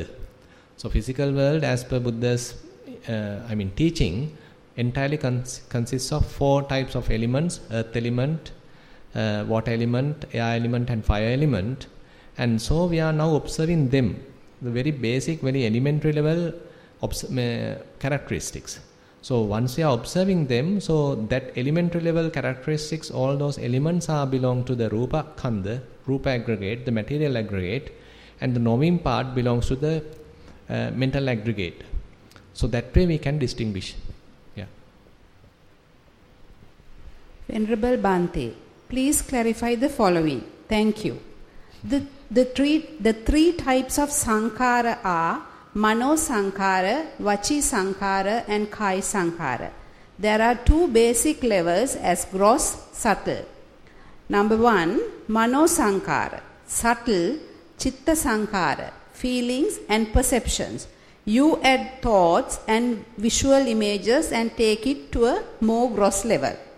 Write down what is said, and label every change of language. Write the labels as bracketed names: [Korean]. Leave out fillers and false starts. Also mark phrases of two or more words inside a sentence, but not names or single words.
[English] So physical world, as per Buddha's teaching, entirely consists of 4 types of elements: earth element, water element, air element and fire element. And so we are now observing them, the very basic, very elementary level characteristics. So once we are observing them, so that elementary level characteristics, all those elements belong to the [Pali] rupa khandha, [English] rupa aggregate, the material aggregate, and the knowing part belongs to the mental aggregate. So that way we can distinguish. Yeah. Venerable Bhante, please clarify the following. Thank you. The three types of sankhara are [Pali] Mano Sankhara, Vachi Sankhara [English] and [Pali] Kai Sankhara. [English] There are 2 basic levels as gross, subtle. Number 1, [Pali] Mano Sankhara, subtle, Chitta Sankhara, [English] feelings and perceptions. You add thoughts and visual images and take it to a more gross level.